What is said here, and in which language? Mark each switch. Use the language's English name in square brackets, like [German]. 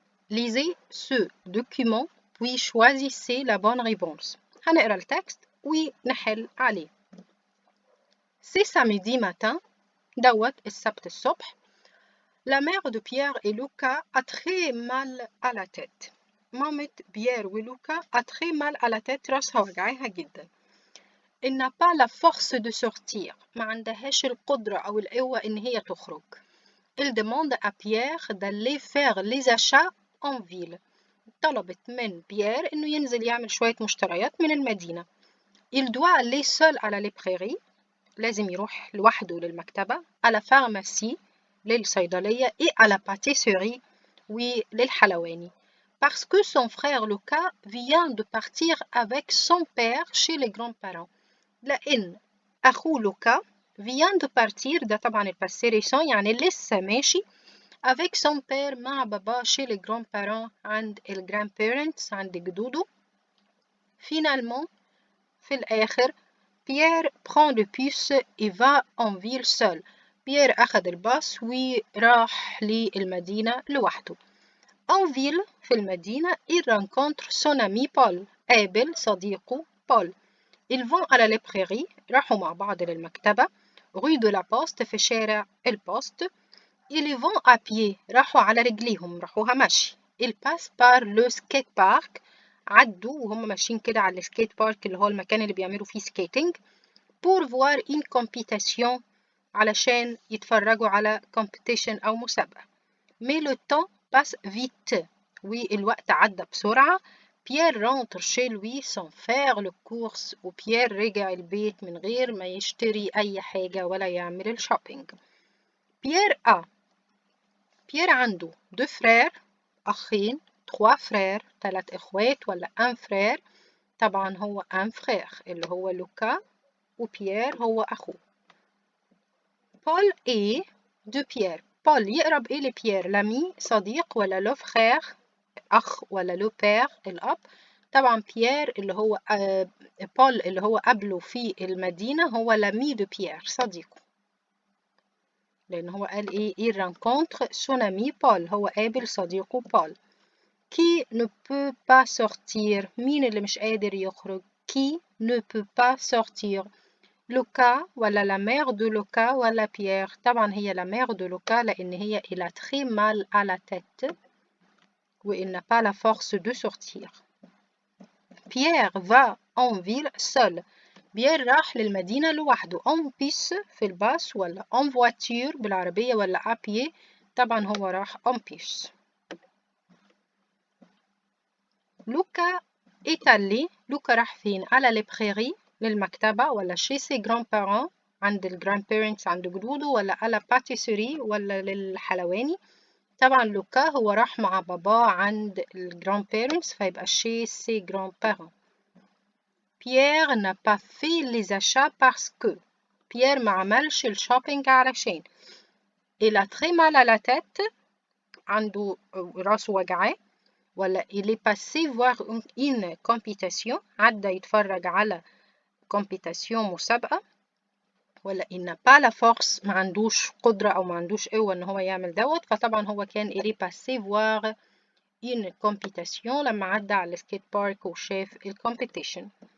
[French] Lisez ce document puis choisissez la bonne réponse. [Arabic] هنقرا التكست ونحل عليه. [French] C'est samedi matin. [Arabic] دوت السبت الصبح. [French] La mère de Pierre et Luca a très mal à la tête. مامة بيير ولوكا a très mal à la tête، [Arabic] راسها وجعاها جدا. [French] Il n'a pas la force de sortir، [Arabic] ما عندهاش القدرة أو القوة إن هي تخرج. [French] Il demande à Pierre d'aller faire les achats en ville. [Arabic] طلبت من بيير إنه ينزل يعمل شوية مشتريات من المدينة. [French] Il doit aller seul à la librairie، [Arabic] لازم يروح لوحده للمكتبة. [French] à la pharmacie، للصيدلية. et à la pâtisserie، وللحلواني. parce que son frère Luca vient de partir avec son père chez les grands-parents. [Arabic] لأن أخوه لوكا [French] vient de partir، [Arabic] ده طبعا الباسي ريسون يعني لسه ماشي. [French] avec son père، [Arabic] مع بابا [French] chez les grands-parents، [Arabic] عند الجراند-بيرنتس، عند جدوده. [French] finalement، في الآخر، Pierre prend le bus et va en ville seul. [Arabic] بيير أخذ الباص وراح للمدينة لوحده. [French] En ville، [Arabic] في المدينة، [French] il rencontre son ami Paul، [Arabic] قابل صديقه بول. [French] Ils vont à la librairie، [Arabic] راحوا مع بعض للمكتبة. [French] rue de la Poste، [Arabic] في شارع البوست. [French] Ils vont à pied، [Arabic] راحوا على رجليهم، راحوها مشي. [French] Ils passent par le skate park، [Arabic] عدوا وهم ماشيين كده على السكيت بارك اللي هو المكان اللي بيعملوا فيه سكيتنج. [French] pour voir une compétition، [Arabic] علشان يتفرجوا على competition أو مسابقة. [French] mais le temps passe vite، [Arabic] والوقت عدى بسرعة. بيير [French] rentre chez lui sans faire le course، [Arabic] وبيير رجع البيت من غير ما يشتري أي حاجة ولا يعمل الشوبينج. بيير عنده [French] deux frères، [Arabic] أخين. trois frères، 3 إخوات، ولا un frère. طبعا هو un frère اللي هو لوكا، وبيير هو أخوه. بول إيه دو بيير، بول يقرب إيه لبيير؟ لامي صديق، ولا لو فخير أخ، ولا لو بير الأب. طبعا بيير اللي هو بول اللي هو قبله في المدينة هو لامي دو بيير، صديقه، لأن هو قال إيه [French] il rencontre son ami [Arabic] بول، هو قابل صديقه بول. [French] qui ne peut pas sortir، [Arabic] مين اللي مش قادر يخرج؟ [French] qui ne peut pas sortir. [Arabic] لوكا ولا la mère de لوكا ولا بيير؟ طبعا هي la mère de لوكا لأن هي [French] il a très mal à la tête [Arabic] و [French] il n'a pas la force de sortir. Pierre va en ville seul. [Arabic] بيير راح للمدينة لوحده. en bus، في الباص، ولا en voiture بالعربية، ولا à pied. طبعا هو راح en bus. لوكا est allé، لوكا راح فين؟ على librairie، للمكتبة، ولا [French] chez ses grands-parents، [Arabic] عند الجراند-بيرنتس، عند جدوده، ولا على pâtisserie، ولا للحلواني. طبعا لوكا هو راح مع باباه عند الجراند-بيرنتس، فيبقى [French] chez ses grands-parents. Pierre n'a pas fait les achats parce que [Arabic] بيير ما عملش الشوبينج علشان [French] il a très mal à la tête، [Arabic] عنده راسه وجعاه، ولا [French] il est passé voir une compétition، [Arabic] عدى يتفرج على compétition مسابقة، ولا [French] il n'a pas la force، [Arabic] ما عندوش قدرة أو ما عندوش قوة إن هو يعمل دوت. فطبعا هو كان [French] il est passé voir une compétition [Arabic] لما عدى على السكيت بارك وشاف الكومبيتيشن.